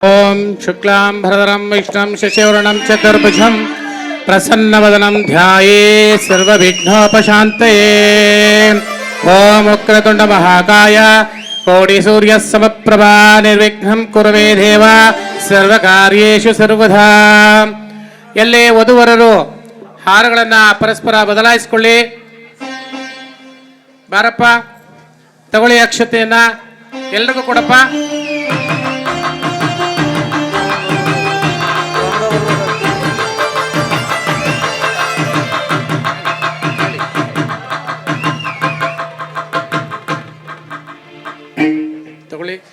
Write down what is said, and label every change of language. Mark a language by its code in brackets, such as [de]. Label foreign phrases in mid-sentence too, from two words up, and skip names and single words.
[sa] ओम शुक्लां भरधरं विष्णुं शशिवर्णं चतुर्भुजं प्रसन्नवदनं ध्याये सर्वविघ्नोपशान्तये। ओम वक्रतुण्ड महाकाय कोटिसूर्यः समप्रभा निर्विघ्नं कुरु मे देव सर्वकार्येषु सर्वदा। [kn] ಎಲ್ಲೇ ವಧುವರರು ಹಾರಗಳನ್ನು ಪರಸ್ಪರ ಬದಲಾಯಿಸಿಕೊಳ್ಳಿ. ಬಾರಪ್ಪ, ತಗೊಳ್ಳಿ ಅಕ್ಷತೆಯನ್ನ, ಎಲ್ರಿಗೂ ಕೊಡಪ್ಪ. ತಗೊಳ್ಳಿ.